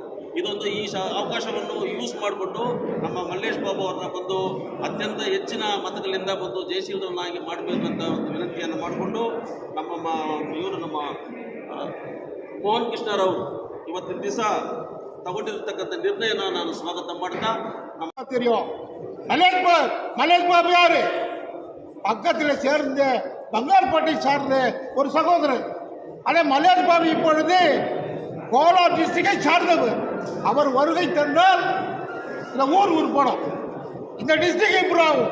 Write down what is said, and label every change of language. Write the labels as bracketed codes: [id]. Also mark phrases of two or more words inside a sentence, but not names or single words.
[kn] ಇದೊಂದು ಈ ಅವಕಾಶವನ್ನು ಯೂಸ್ ಮಾಡಿಕೊಂಡು ನಮ್ಮ ಮಲ್ಲೇಶ್ ಬಾಬು ಅವ್ರನ್ನ ಬಂದು ಅತ್ಯಂತ ಹೆಚ್ಚಿನ ಮತಗಳಿಂದ ಬಂದು ಜಯಶೀಲರನ್ನಾಗಿ ಮಾಡಬೇಕಂತ ಒಂದು ವಿನಂತಿಯನ್ನು ಮಾಡಿಕೊಂಡು ನಮ್ಮ ಮೋಹನ್ ಕೃಷ್ಣರವರು ಇವತ್ತಿನ ದಿವಸ ತಗೊಂಡಿರ್ತಕ್ಕಂಥ ನಿರ್ಣಯನ ನಾನು ಸ್ವಾಗತ ಮಾಡ್ತಾ [ta] மலேஷ் பாபு யாரு? பக்கத்தில் சேர்ந்த பங்கார்பேட்டை சார்ந்த ஒரு சகோதரர். ஆனால் மலேஷ் பாபு இப்பொழுது கோலார் டிஸ்ட்ரிக்டை சார்ந்தவர். அவர் வருகை தந்தால் இந்த ஊர் உருப்படும், இந்த டிஸ்ட்ரிக்ட் இம்ப்ரூவ் ஆகும்.